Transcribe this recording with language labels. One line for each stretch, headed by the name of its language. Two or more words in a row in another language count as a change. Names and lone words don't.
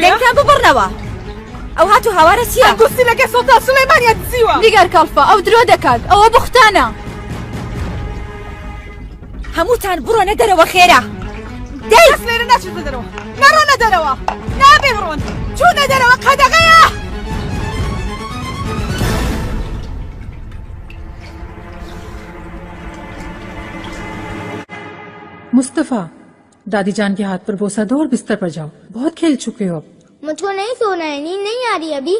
Central Kurdish: دەنگتان ببڕنەوە. ئەو هاتوو هاوارە چییە؟ ئەم گۆستینەکەی سوڵتان سولەیمانیان دزیوە. نیگار کاڵفە، ئەو درۆ دەکات، ئەوە بوختانە. هەمووتان بڕۆنە دەرەوە خێرا. کەس لێرە ناچێتە دەرەوە، نەڕۆنە دەرەوە، نابێ بڕۆن، چوونە دەرەوە قەدەغەیە.
Hindi: मुस्तफा, दादी जान के हाथ पर बोसा दो और बिस्तर पर जाओ, बहुत खेल चुके हो अब। मुझको नहीं सोना है, नींद नहीं आ रही अभी।